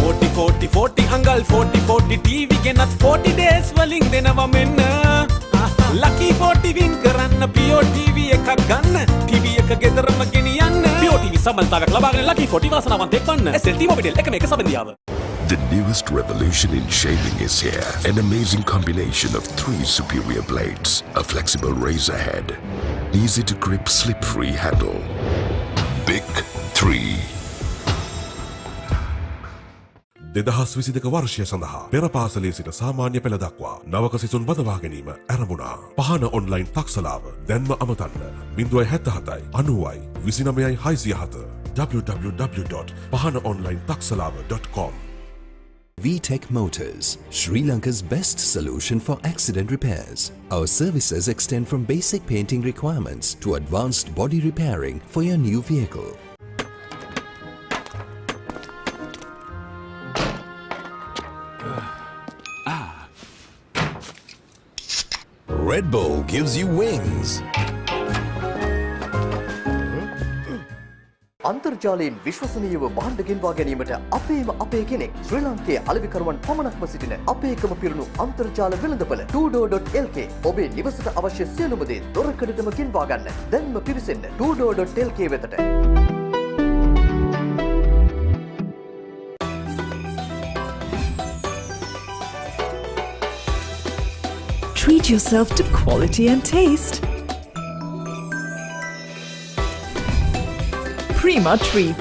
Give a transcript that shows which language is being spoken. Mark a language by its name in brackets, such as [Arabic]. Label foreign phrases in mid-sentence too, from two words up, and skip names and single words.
[Sinhala] 40 අඟල් 40 TV ගෙනත් 40 days වලින් දෙනවා මෙන්න Lucky 40 win කරන්න PO TV එකක් ගන්න TV එක ගෙදරම ගෙනියන්න PO TV සම්බන්ධතාවයක් ලබාගෙන Lucky 40 වාසනාවන්තයෙක් වන්න SLT Mobitel එකම එක සබඳියාව [English] The newest revolution in shaving is here. An amazing combination of 3 superior blades, a flexible razor head, easy to grip slip-free handle. Big 3. [Sinhala] 2022 වර්ෂය සඳහා පෙර පාසලේ සිට සාමාන්‍ය පෙළ දක්වා නවක සිසුන් බඳවා ගැනීම ආරම්භුණා. පහන ඔන්ලයින් තක්සලාව දැන්ම අමතන්න 077 90 29 607 www.pahanaonlinetaksalawa.com. [English] VTech Motors, Sri Lanka's best solution for accident repairs. Our services extend from basic painting requirements to advanced body repairing for your new vehicle. Red Bull gives you wings. [Sinhala] අන්තර්ජාලයෙන් විශ්වසනීයව භාණ්ඩ ගෙන්වා ගැනීමට අපේම අපේ කෙනෙක් ශ්‍රී ලංකයේ අලෙවිකරුවන් පමණක්ම සිටින අපේකම පිරුණු අන්තර්ජාල වෙළඳපොළ 2door.lk ඔබේ නිවසට අවශ්‍ය සියලුම දේ දොරකඩටම ගෙන්වා ගන්න. දැන්ම පිවිසෙන්න 2door.lk වෙතට. [English] Treat yourself to quality and taste. Prima Treats.